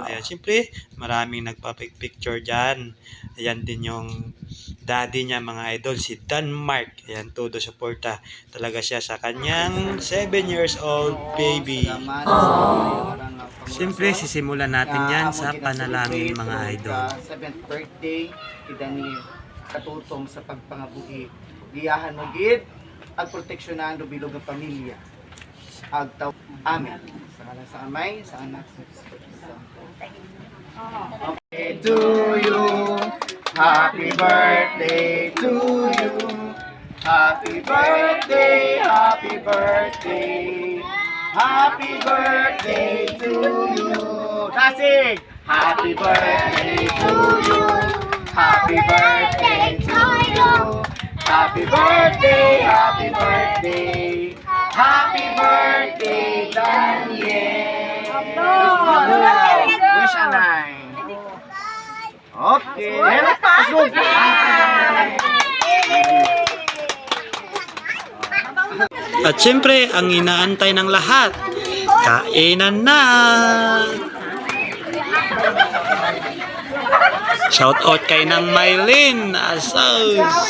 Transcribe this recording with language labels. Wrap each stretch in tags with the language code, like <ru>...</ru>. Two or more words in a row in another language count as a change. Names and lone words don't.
<tl>Ayan, siyempre maraming nagpa-picture dyan. Ayan din yung daddy niya mga idol, si Denmark. Ayan, todo suporta talaga siya sa kanyang 7 years old baby. Siyempre, sisimulan natin yan sa panalangin mga idol.</tl> <hil>7th birthday ni Daniel, katutong sa pagpangabuhi. Diyahan mo gid ang proteksyonan do bilog ng pamilya. Agtaw. Amen. Sa ngalan sa Amay, sa Anak, sa Espiritu Santo.</hil> <en>Okay, to you. Happy birthday to you. Happy birthday, happy birthday. Happy birthday to you. Tasig! Happy birthday to you. Happy birthday to you. Happy birthday, happy birthday. Happy birthday, Daniel.</en> <hil>Wish Anay. Okay.</hil> <en>Let's go.</en> <tl>At syempre, ang inaantay ng lahat, kainan na!</tl> <en>Shout out</en> <tl>kay Nang Mylene Asos!</tl>